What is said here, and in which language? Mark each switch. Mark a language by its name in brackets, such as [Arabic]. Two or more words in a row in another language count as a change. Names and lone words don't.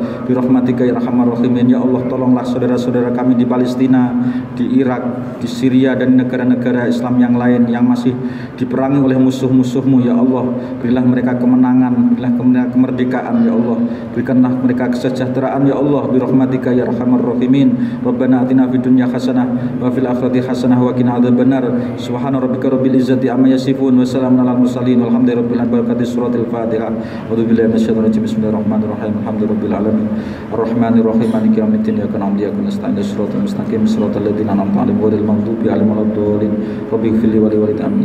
[Arabic] برحمتك يا أرحم الراحمين. يا الله [Indonesian] tolonglah saudara-saudara kami di Palestina, di Irak, di Syria dan negara-negara Islam yang lain yang masih diperangi oleh musuh-musuh-Mu ya Allah. Berilah mereka kemenangan, berilah mereka kemerdekaan [Arabic] يا الله. [Indonesian] Berikanlah mereka kesejahteraan [Arabic] يا الله. برحمتك يا أرحم الراحمين. ربنا آتنا في الدنيا حسنة وفي الآخرة حسنة وقنا عذاب النار. سبحان ربك رب العزة عما يصفون وسلام على المرسلين والحمد لله رب العالمين. بركة سورة الفاتحة. أعوذ بالله من الشيطان الرجيم. بسم الله الرحمن الرحيم. الحمد لله رب العالمين. الرحمن الرحيم. مالك يوم الدين. إياك نعبد وإياك نستعين. الصراط المستقيم. صراط الذين أنعمت عليهم غير المغضوب عليهم ولا الضالين. رب اغفر لي ولوالدي.